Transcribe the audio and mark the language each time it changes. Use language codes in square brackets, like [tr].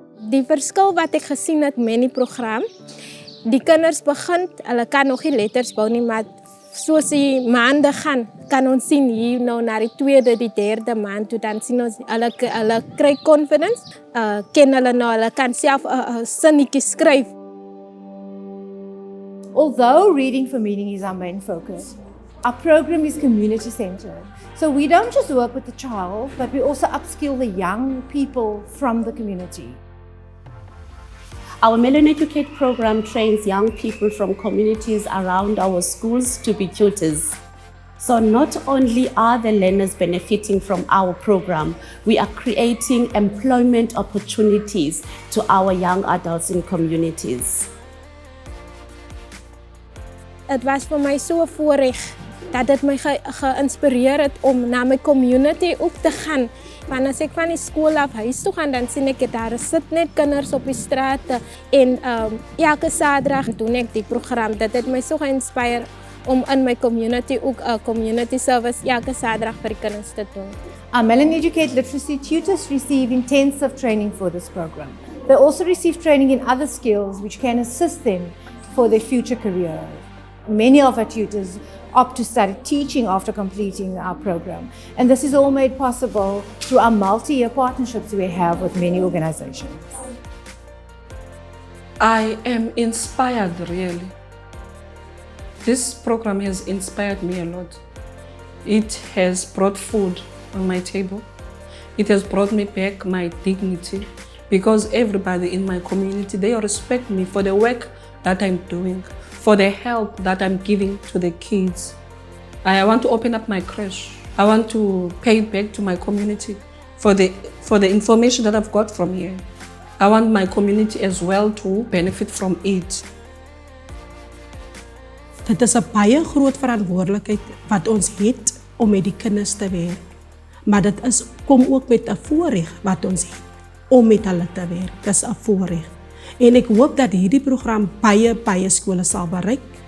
[af] Die verskil wat ek gesien het met die program, die kinders begin, hulle kan nog nie letters bou nie, maar soos die maande gaan, kan ons sien hier nou na die 2de, die 3de maand toe, dan sien ons, hulle kry confidence, ken hulle nou, hulle kan self 'n sinnetjie skryf. [en] Although reading for meaning is our main focus, our program is community-centered. So we don't just work with the child, but we also upskill the young people from the community. Our Mellon Educate program trains young people from communities around our schools to be tutors. So not only are the learners benefiting from our program, we are creating employment opportunities to our young adults in communities. [af] Het was vir my so 'n voorreg dat dit my geïnspireer het om na my community ook te gaan. Want as ek van die skool af huis toe gaan, dan sien ek daar sit net kinders op die strate en elke Saterdag doen ek die program. Dit het my so geïnspireer om in my community ook 'n community service elke Saterdag vir die kinders te doen. [en] Our Mellon Educate literacy tutors receive intensive training for this program. They also receive training in other skills which can assist them for their future career. Many of our tutors opt to study teaching after completing our program. And this is all made possible through our multi-year partnerships we have with many organizations. I am inspired, really. This program has inspired me a lot. It has brought food on my table. It has brought me back my dignity because everybody in my community, they respect me for the work that I'm doing, for the help that I'm giving to the kids. I want to open up my creche. I want to pay back to my community for the information that I've got from here. I want my community as well to benefit from it. [af] Dit is 'n baie groot verantwoordelikheid wat ons het om met die kinders te werk. Maar dit kom ook met 'n voorreg wat ons het om met hulle te werk. Dis 'n voorreg. En ek hoop dat hierdie program baie skole sal bereik.